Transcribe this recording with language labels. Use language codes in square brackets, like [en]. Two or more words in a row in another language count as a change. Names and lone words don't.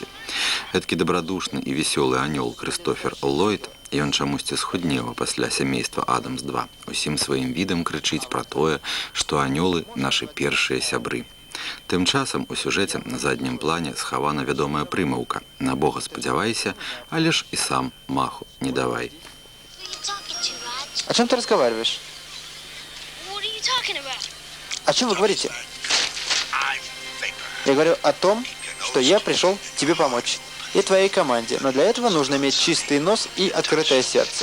[be] Гэткі дабрадушны і весёлы анёл Крыстофер Ллойд, ён чамусьці схуднеў пасля сямейства Адамс-2, усім сваім відам крычыць пра тое, што анёлы нашы першыя сябры. Тым часам у сюжэце на заднім плане схавана вядомая прымаўка «На Бога спадзявайся, але ж і сам маху не давай». [ru] О чем ты разговариваешь? О чем вы говорите? Я говорю о том, что я пришел тебе помочь. И твоей команде. Но для этого нужно иметь чистый нос и открытое сердце.